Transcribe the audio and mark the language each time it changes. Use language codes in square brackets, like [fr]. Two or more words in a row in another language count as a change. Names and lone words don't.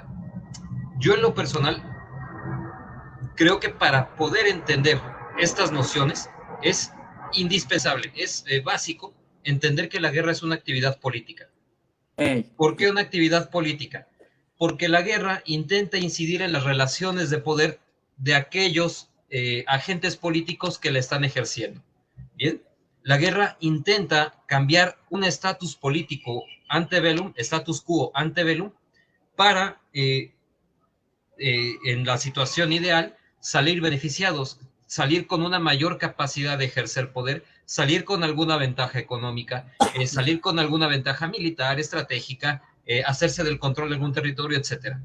[es] Yo en lo personal creo que para poder entender estas nociones es indispensable, es básico entender que la guerra es una actividad política. ¿Por qué una actividad política? Porque la guerra intenta incidir en las relaciones de poder de aquellos agentes políticos que la están ejerciendo. Bien, la guerra intenta cambiar un estatus político antebellum, [la] status quo antebellum, [es] para en la situación ideal salir beneficiados, salir con una mayor capacidad de ejercer poder, salir con alguna ventaja económica, salir con alguna ventaja militar, estratégica, hacerse del control de algún territorio, etc.